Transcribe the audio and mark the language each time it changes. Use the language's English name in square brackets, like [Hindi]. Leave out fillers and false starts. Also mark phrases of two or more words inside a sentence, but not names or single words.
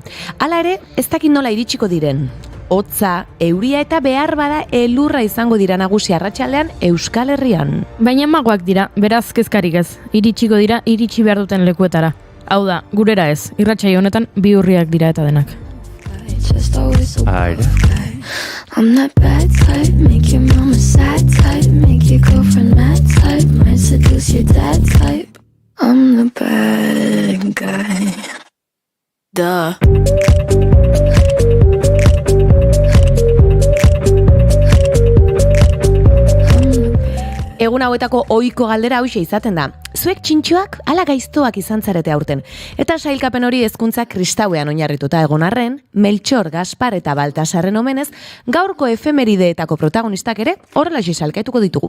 [Basque] Hala ere, ez dakit nola iritsiko diren. Hotza, euria eta behar bada elurra izango dira nagusi arratsaldean Euskal Herrian. Baina magoak dira, beraz kezkarik ez. Iritsiko dira, iritsi behar duten lekuetara. Hau da, gurera ez, irratsaio honetan bi urriak dira eta denak. Aire. [English] I'm that bad type, make your mama sad type, make your girlfriend mad type, might seduce your dad type. I'm the bad guy. Duh. [Basque] Egun hauetako ohiko galdera hauxe izaten da. Zuek txintxoak ala gaiztoak izan zarete aurten. Eta sailkapen hori hezkuntza kristauean oinarrituta egon arren, Meltxor, Gaspar eta Baltasarren omenez, gaurko efemerideetako protagonistak ere horrelaxe salkaituko ditugu.